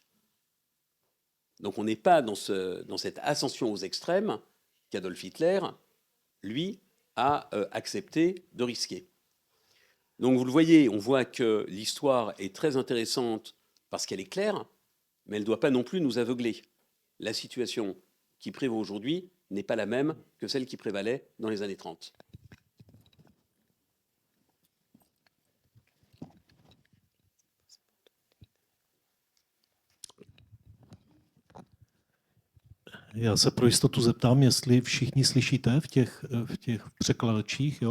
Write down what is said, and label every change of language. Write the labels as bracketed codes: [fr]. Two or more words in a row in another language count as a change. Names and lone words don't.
[fr] Donc on n'est pas dans cette ascension aux extrêmes qu'Adolf Hitler, lui, a accepté de risquer. Donc vous le voyez, on voit que l'histoire est très intéressante parce qu'elle est claire, mais elle ne doit pas non plus nous aveugler. La situation qui prévaut aujourd'hui n'est pas la même que celle qui prévalait dans les années 30. [cs] Já se pro jistotu zeptám, jestli všichni slyšíte v těch překladačích, jo?